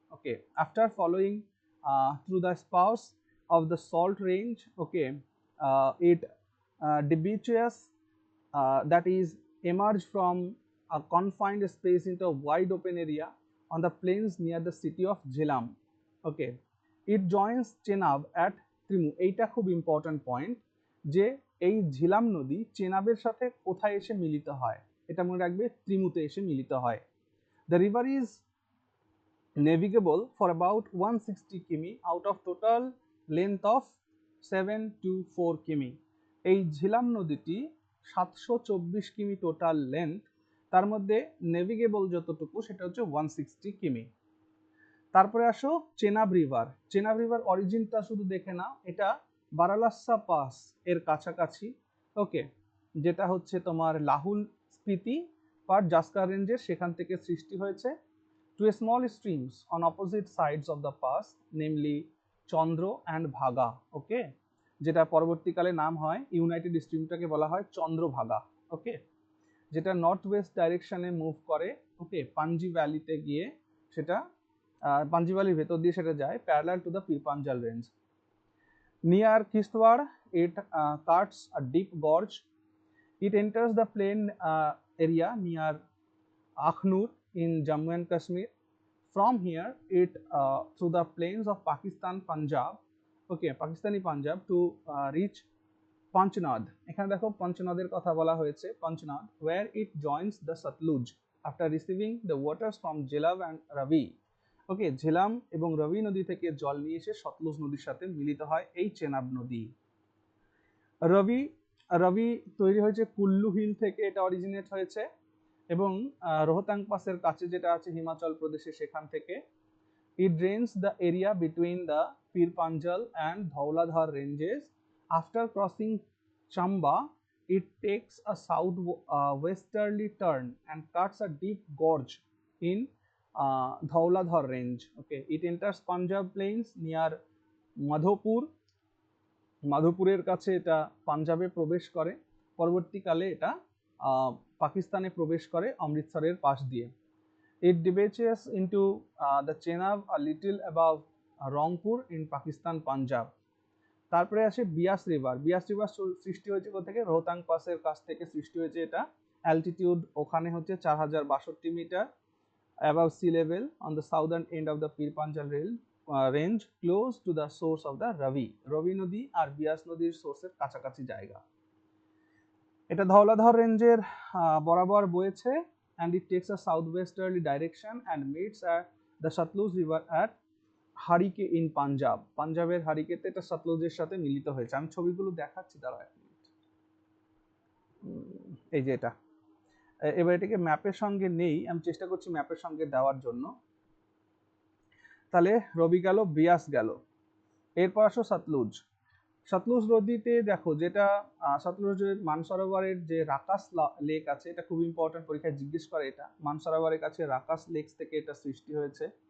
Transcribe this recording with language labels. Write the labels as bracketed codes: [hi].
[en] Okay, after following through the spurs of the Salt Range, okay, it debouches, that is emerge from a confined space into a wide open area on the plains near the city of Jhelum. Okay, it joins Chenab at Trimu. [bn] এইটা খুব important point, যে এই ঝিলাম নদী চেনাবের সাথে কোথায় এসে মিলিত হয়, এটা মনে রাখবে, ত্রিমুতে এসে মিলিত হয়। [en] The river is navigable for about 160 km out of total length of 724 km. [bn] এই ঝিলাম নদীটি 724 কিমি টোটাল লেন্থ, তার মধ্যে নেভিগেবল যতটুকু সেটা হচ্ছে 160 কিমি। তারপরে আসো চেনাব রিভার অরিজিনটা শুধু দেখে নাও, এটা বারালাসা পাস এর কাছাকাছি। ওকে, যেটা হচ্ছে তোমার লাহুল স্পিতি পার জাস্কার রেঞ্জের, সেখান থেকে সৃষ্টি হয়েছে। [en] Two small streams on opposite sides of the pass, namely Chandra and Bhaga. [bn] ওকে, যেটা পরবর্তীকালে নাম হয়, ইউনাইটেড স্ট্রিমটাকে বলা হয় চন্দ্রভাগা। ওকে, যেটা নর্থ ওয়েস্ট ডাইরেকশনে মুভ করে। ওকে, পাঞ্জি ভ্যালিতে গিয়ে সেটা পাঞ্জি ভ্যালির ভেতর দিয়ে সেটা যায় [en] Parallel to the Pir Panjal range. Near Kishtwar it cuts a deep gorge. It enters the plain area near Akhnur in Jammu and Kashmir. From here it through the plains of Pakistan Punjab, okay, Pakistani Punjab, to reach Panchnad. [bn] এখানে দেখো পঞ্চনদের কথা বলা হয়েছে, [en] Panchnad, where it joins the Satluj after receiving the waters from Jhelum and Ravi. [bn] ওকে, ঝেলাম এবং রবি নদী থেকে জল নিয়ে এসে সতলুজ নদীর সাথে মিলিত হয় এই চেনাব নদী। রবি তৈরি হয়েছে কুল্লু হিল থেকে, এটা অরিজিনেট হয়েছে, এবং রোহতাং পাসের কাছে যেটা আছে হিমাচল প্রদেশে, সেখান থেকে। [en] It drains the area between the Pir Panjal and Dhauladhar ranges. After crossing Chamba, it takes a south westerly turn and cuts a deep gorge in Dhauladhar range. Okay, it enters Punjab plains near [bn] মাধোপুরের কাছে এটা পাঞ্জাবে প্রবেশ করে, পরবর্তীকালে এটা পাকিস্তানে প্রবেশ করে অমৃতসরের পাশ দিয়ে। [en] It debouches into the Chenab a little above Rangpur in Pakistan Punjab. [bn] তারপরে আসে বিয়াস রিভার সৃষ্টি হয়েছে কোথা থেকে, রোহতাং পাসের কাছ থেকে সৃষ্টি হয়েছে এটা। অ্যালটিটিউড ওখানে হচ্ছে 4062 metre [en] above sea level on the southern end of the Pir Panjal range, close to the source of the [bn] রবি নদী আর বিয়াস নদীর সোর্সের কাছাকাছি জায়গা। এটা ধওলাধর রেঞ্জের বরাবর বয়েছে, [en] and it takes a southwesterly direction and meets at the Satluj river at Harike in Punjab. [bn] পাঞ্জাবের হারিকেতে এটা সতলুজের সাথে মিলিত হয়েছে। আমি ছবিগুলো দেখাচ্ছি, দাঁড়াও এক মিনিট। এই যে এটা, এবার এটাকে ম্যাপের সঙ্গে নেই, আমি চেষ্টা করছি ম্যাপের সঙ্গে দেওয়ার জন্য। তাহলে রবি গেল, বিয়াস গেল, এরপর আসো সতলুজ নদীতে দেখো, যেটা সতলুজের মানসরোবরের যে রাকাস লেক আছে, এটা খুব ইম্পর্টেন্ট, পরীক্ষায় জিজ্ঞেস করে, এটা মানসরোবরের কাছে রাকাস লেকস থেকে এটা সৃষ্টি হয়েছে।